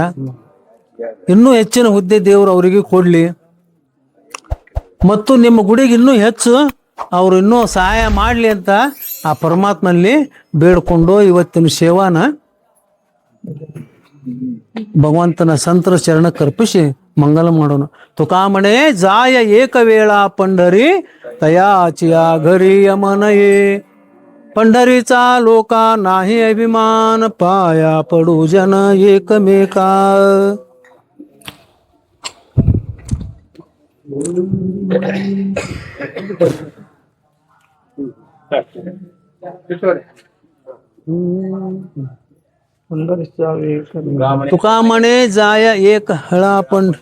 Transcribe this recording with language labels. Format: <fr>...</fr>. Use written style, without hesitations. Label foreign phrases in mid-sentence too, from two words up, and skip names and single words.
<kn>ಇನ್ನೂ ಹೆಚ್ಚಿನ ಹುದ್ದೆ ದೇವರು ಅವರಿಗೆ ಕೊಡ್ಲಿ ಮತ್ತು ನಿಮ್ಮ ಗುಡಿಗೆ ಇನ್ನೂ ಹೆಚ್ಚು ಅವರು ಇನ್ನೂ ಸಹಾಯ ಮಾಡಲಿ ಅಂತ ಆ ಪರಮಾತ್ಮನಲ್ಲಿ ಬೇಡ್ಕೊಂಡು ಇವತ್ತಿನ ಸೇವಾನ ಭಗವಂತನ ಸಂತರ ಚರಣಕ್ಕೆ ಅರ್ಪಿಸಿ ಮಂಗಲ ಮಾಡೋಣ.</kn> <mr>तुका म्हणे जाय एक वेळ पंढरी तयाचिया घरी यमनये पंढरीचा लोका नाही अभिमान पाया पडू जन एकमेका. तुका म्हणे जाय एक हळा पण</mr>